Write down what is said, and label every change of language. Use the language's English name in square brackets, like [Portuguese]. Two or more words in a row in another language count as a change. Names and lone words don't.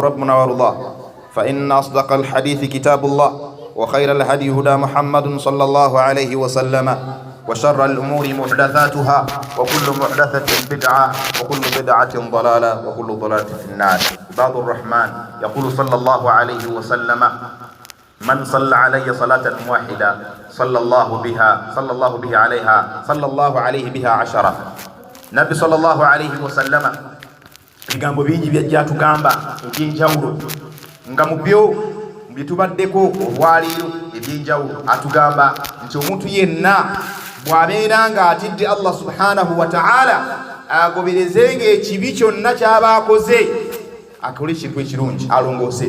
[Arabic] ربنا ويرضاه فإن أصدق الحديث كتاب الله وخير الهدي هدى محمد صلى الله عليه وسلم وشر الأمور محدثاتها وكل محدثة بدعة وكل بدعة ضلالة وكل ضلالة في النار. عباد الرحمن يقول صلى الله عليه وسلم من صلى علي صلاة واحدة صلى الله عليه بها عشرة. نبي صلى الله عليه وسلم [Ganda] bigambo bingi byajja tugamba eby'enjawulo nga mu byo bitubaddeko olwaliiro eby'enjawulo atugamba nti omuntu yenna bw'abeera nga atidde [Arabic] الله سبحانه وتعالى [Ganda] agoberezenga ekibi kyonna ky'aba akoze akole ekintu ekirungi alongoose.